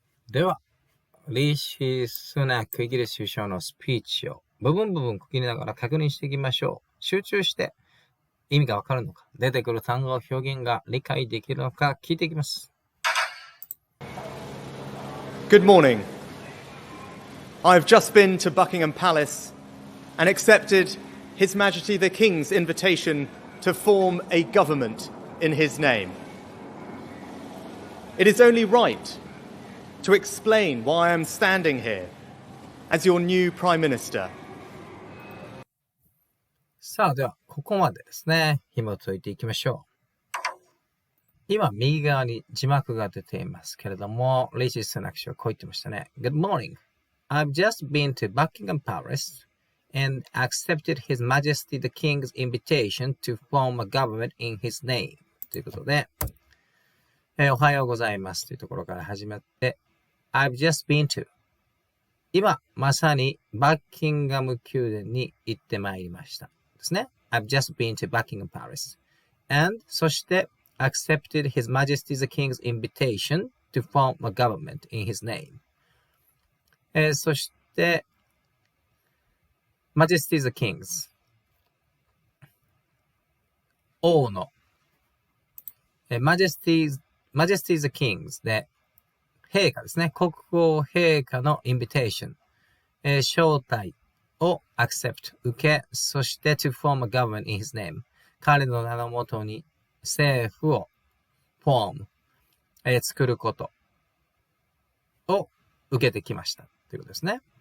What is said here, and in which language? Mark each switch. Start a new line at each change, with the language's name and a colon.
Japanese: では、リシ・スナクイギリス首相のスピーチを部分区切りながら確認していきましょう。集中して意味がわかるのか、出てくる単語、表現が理解できるのか聞いていきます。
English: Good morning. I've just been to Buckingham Palace and accepted His Majesty the King's invitation to form a government in his name. It is only right to explain why I'm standing here as your new Prime Minister.
Japanese: さあ、では、ここまでですね、紐解いていきましょう。今、右側に字幕が出ていますけれども、リシ・スナク氏はこう言ってましたね。
English: Good morning. I've just been to Buckingham Palace and accepted His Majesty the King's invitation to form a government in his name.
Japanese: ということで、おはようございますというところから始まって、
English: I've just been to
Japanese: 今、まさにバッキンガム宮殿に行ってまいりました。ですね。
English: I've just been to Buckingham Palace. And
Japanese: そして、
English: accepted His Majesty the King's invitation to form a government in his name.
Japanese: そして、
English: Majesty the King's
Japanese: 王のMajesty the King's で陛下ですね。国王陛下の
English: invitation、
Japanese: 招待を
English: accept
Japanese: 受け、そして
English: to form a government in his name
Japanese: 彼の名のもとに政府を form、作ることを受けてきましたということですね。